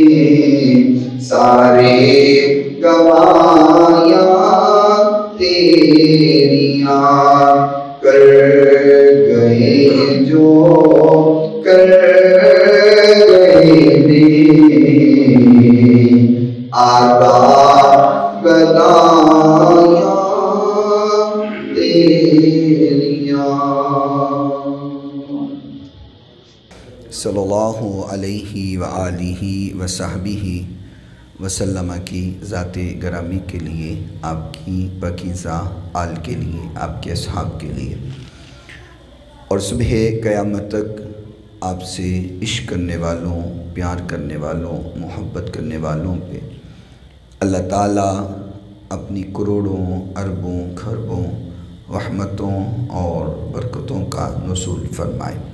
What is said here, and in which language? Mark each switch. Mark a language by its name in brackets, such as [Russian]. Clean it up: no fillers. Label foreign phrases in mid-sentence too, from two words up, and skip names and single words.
[Punjabi] سارے کمایا تیریاں کر گئے جو کر گئے نے آقا گدایا تیریاں. [Arabic] صلى الله عليه و آله و صحبه وسلم [Urdu] کی ذاتِ گرامی کے لیے, آپ کی پاکیزہ آل کے لیے، آپ کے اصحاب کے لیے اور صبحِ قیامت تک آپ سے عشق کرنے والوں، پیار کرنے والوں، محبت کرنے والوں پہ اللہ تعالیٰ اپنی کروڑوں اربوں کھربوں رحمتوں اور برکتوں کا نزول فرمائے.